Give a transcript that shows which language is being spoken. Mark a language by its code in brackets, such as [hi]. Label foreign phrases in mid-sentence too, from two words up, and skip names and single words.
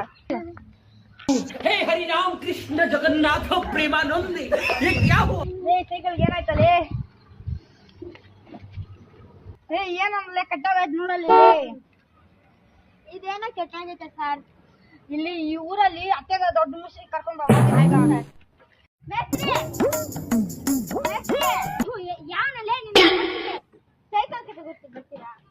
[hi] हे हरि राम कृष्ण जगन्नाथ प्रेमानंद ये क्या हुआ? [kn] ಸೈಕಲ್ ಏನಾಯ್ತಲೇ? ಏನಲ್ಲೇ ಕಟ್ಟಾಗೈತ್ ನೋಡಲ್ಲಿ. ಇದೇನ ಕೆಟ್ಟಾಗೈತೆ ಸರ್. ಇಲ್ಲಿ ಈ ಊರಲ್ಲಿ ಅತ್ತೆಗ ದೊಡ್ಡ ಮುಸ್ರಿ ಕರ್ಕೊಂಡ್ ಹೋಗ್ತಾರೆ. ಯಾವನಲ್ಲೇ ನಿನ್ನ ಸೈಕಲ್ ಕಟ್ಟಾಗುತ್ತೀರಾ?